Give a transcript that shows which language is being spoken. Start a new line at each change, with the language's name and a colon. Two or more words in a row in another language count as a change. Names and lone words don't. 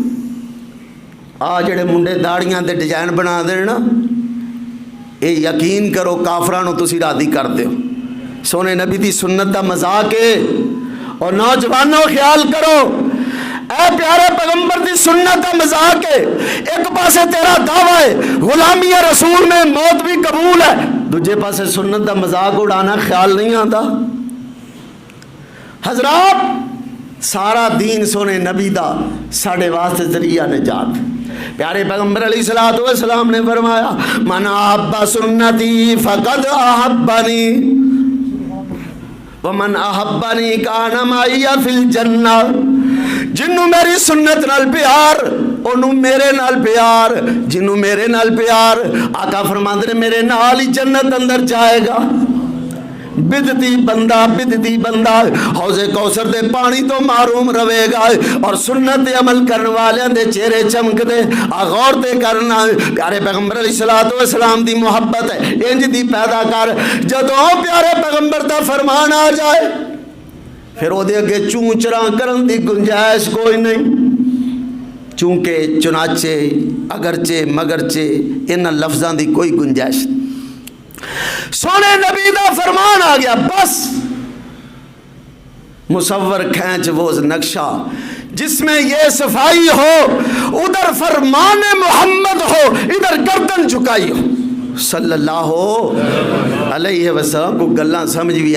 Punjabi: جڑے منڈے داڑیاں دے ڈیزائن بنا دینا اے یقین کرو کافرانو تسی راضی کر دیو سونے نبی دی سنت دا مذاق ہے اور نوجوانوں خیال کرو اے پیارے پیغمبر دی سنت دا مذاق ہے ایک پاسے تیرا دعویٰ ہے
Urdu: غلامی رسول میں موت بھی قبول ہے
Punjabi: دوجے پاسے سنت دا مذاق اڑانا خیال نہیں آتا حضرات سارا دین سونے نبی دا ساڑھے واسطے ذریعہ نجات پیارے پیغمبر
Arabic: علیہ الصلوۃ والسلام
Punjabi: نے فرمایا
Arabic: من احب سنتی فقد احبنی ومن احبنی کان معی فی الجنہ
Punjabi: جنوں میری سنت نال پیار انہوں میرے نال پیار جنوں میرے نال پیار آقا فرماندے میرے نال ہی جنت اندر جائے گا بدتی بندہ حوض کوثر دے پانی تو معروم رہے گا اور سنت عمل کرنے والے دے چہرے چمک دے غور تے کرنا پیارے پیغمبر
Arabic: علیہ الصلوۃ والسلام
Punjabi: دی محبت ہے انج دی پیدا کر جدوں پیارے پیغمبر دا فرمان آ جائے پھر او دے اگے چوں چراں کرن دی گنجائش کوئی نہیں چونکہ چنانچہ اگرچہ مگرچہ ان لفظاں دی کوئی گنجائش نہیں سونے نبی دا فرمان آ گیا بس
Urdu: مصور کھینچ وہ نقشہ جس میں یہ صفائی ہو ادھر فرمان محمد ہو ادھر گردن جھکائی ہو
Arabic: صلی اللہ علیہ وسلم
Urdu: کو
Punjabi: گلاں سمجھ بھی